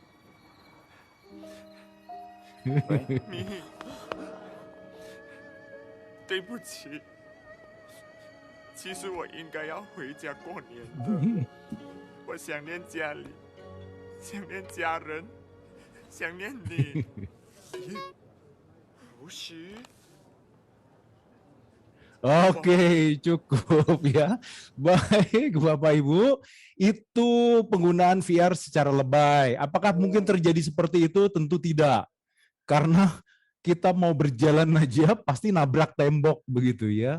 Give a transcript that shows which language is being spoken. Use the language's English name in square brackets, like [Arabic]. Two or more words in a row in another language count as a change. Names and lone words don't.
[Chinese] 咪，对不起，其实我应该要回家过年的。我想念家里，想念家人，想念你。不是。 [Indonesian] Oke, cukup ya. Baik, Bapak Ibu. Itu penggunaan VR secara lebay. Apakah mungkin terjadi seperti itu? Tentu tidak. Karena kita mau berjalan aja pasti nabrak tembok begitu ya.